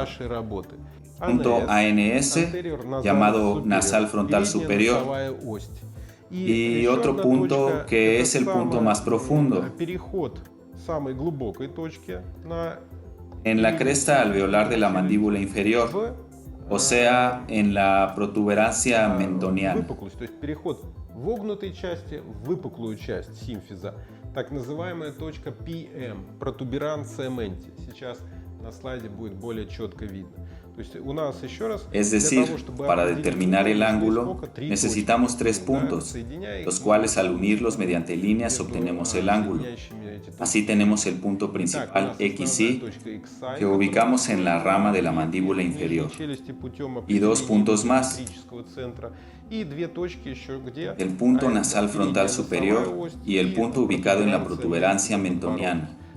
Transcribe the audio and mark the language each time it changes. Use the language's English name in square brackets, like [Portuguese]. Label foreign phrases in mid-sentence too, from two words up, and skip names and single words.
[Spanish] Punto ANS, llamado nasal frontal superior, y otro punto que es el punto más profundo, en la cresta alveolar de la mandíbula inferior, o sea, en la protuberancia mentoniana. [Russian] Так называемая точка PM, протуберанция менти. Сейчас на слайде будет более четко видно. [Spanish] Es decir, para determinar el ángulo, necesitamos tres puntos, los cuales al unirlos mediante líneas obtenemos el ángulo. Así tenemos el punto principal XY, que ubicamos en la rama de la mandíbula inferior, y dos puntos más, el punto nasal frontal superior y el punto ubicado en la protuberancia mentoniana.